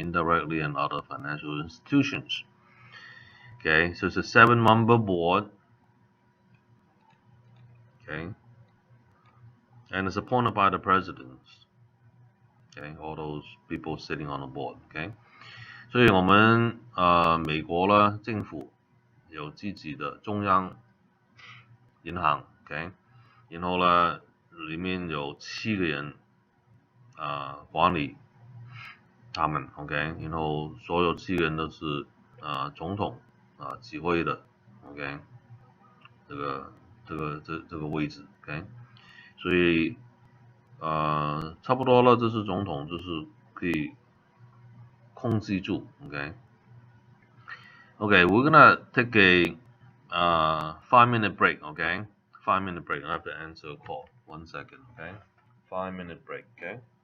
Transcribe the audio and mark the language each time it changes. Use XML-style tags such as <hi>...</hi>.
<en>Indirectly and other financial institutions. Okay, so it's a 7-member board, okay? And it's appointed by the presidents, okay? All those people sitting on the board, okay?</en> <zh>所以我们美国呢，政府有自己的中央银行，OK，然后呢，里面有7个人管理他们，OK，然后所有7个人都是总统指挥的，OK，这个位置，OK，所以差不多了，这是总统，就是可以控制住，OK。</zh> <en>Okay, we're gonna take a 5-minute break, okay? 5-minute break. I have to answer a call. 1 second, okay? 5-minute break, okay?</en>